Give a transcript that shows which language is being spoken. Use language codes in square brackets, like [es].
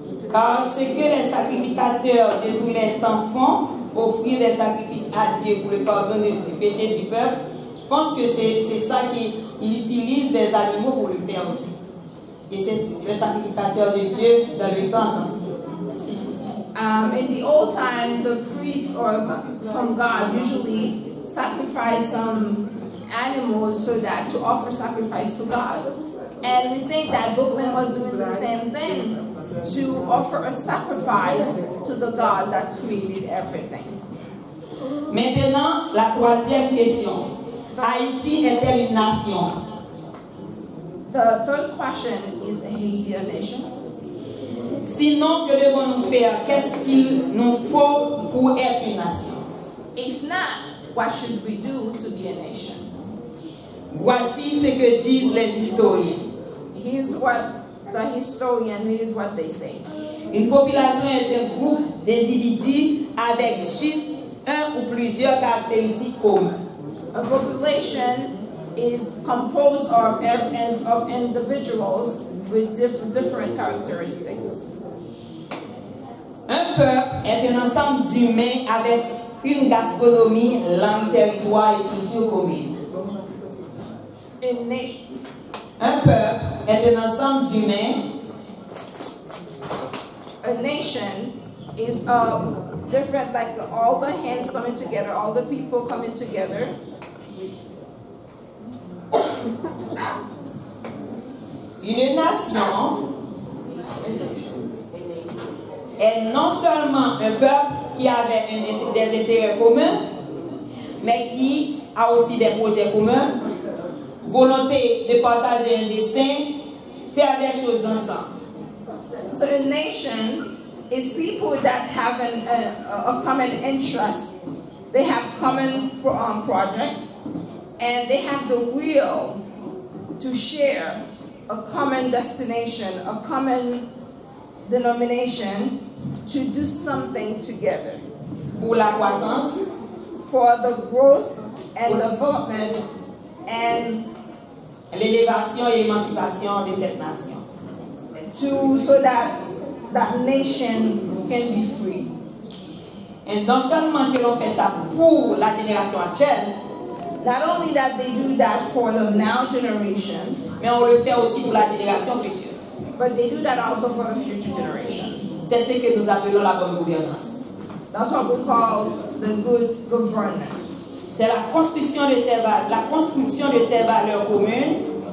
[fr] Car ce que les sacrificateurs de tous les temps font, offrir des sacrifices à Dieu pour le pardon du péché du peuple, je pense que c'est ça qu'ils utilisent des animaux pour le faire aussi. Et c'est les sacrificateurs de Dieu dans le temps ancien. [en] In the old time, the priest or from God usually sacrificed some animals so that to offer sacrifice to God. And we think that Bookman was doing the same thing, to offer a sacrifice to the God that created everything. [fr] Maintenant, la troisième question. Haïti est-elle une nation? [en] The third question is Haiti a nation? [fr] Sinon, que devons-nous faire? Qu'est-ce qu'il nous faut pour être une nation? [en] If not, what should we do to be a nation? [fr] Voici ce que disent les historiens. [en] Here's what the historian, here's what they say. [fr] Une population est un groupe d'individus avec juste un ou plusieurs caractéristiques communes. [en] A population is composed of individuals with different characteristics. [fr] Un peuple est un ensemble d'humains avec une gastronomie, langue, territoire et culture commune. Un peuple est un ensemble d'humains. [en] A nation is different, like all the hands coming together, all the people coming together. [fr] Une nation est non seulement un peuple qui avait des intérêts communs, mais qui a aussi des projets communs, volonté de partager un destin, faire des choses ensemble. [en] So a nation is people that have a common interest. They have common project, and they have the will to share a common destination, a common denomination, to do something together. [fr] Pour la croissance, [en] for the growth and development and [fr] l'élévation et l'émancipation de cette nation. [en] So that that nation can be free. [fr] Et non seulement que l'on fait ça pour la génération actuelle, [en] not only that they do that for the now generation, [fr] mais on le fait aussi pour la génération future. [en] But they do that also for the future generation. [fr] C'est ce que nous appelons la bonne gouvernance. [en] That's what we call the good governance. [fr] C'est la construction de ces valeurs communes.